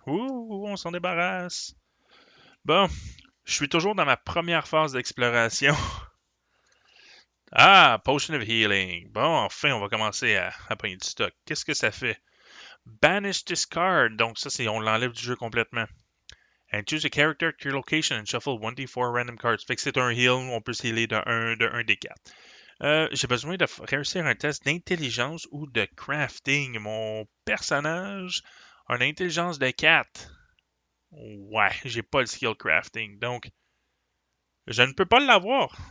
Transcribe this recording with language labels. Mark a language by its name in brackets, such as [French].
[French] Ouh, on s'en débarrasse. Bon, je suis toujours dans ma première phase d'exploration. Ah, Potion of Healing. Bon, enfin, on va commencer à prendre du stock. Qu'est-ce que ça fait? [English] Banish this card. [French] Donc, ça, c'est on l'enlève du jeu complètement. [English] And choose a character at your location and shuffle 1d4 random cards. [French] Fait que c'est un heal, on peut se healer de 1 des 4. J'ai besoin de réussir un test d'intelligence ou de crafting. Mon personnage a une intelligence de 4. Ouais, j'ai pas le skill crafting, donc je ne peux pas l'avoir.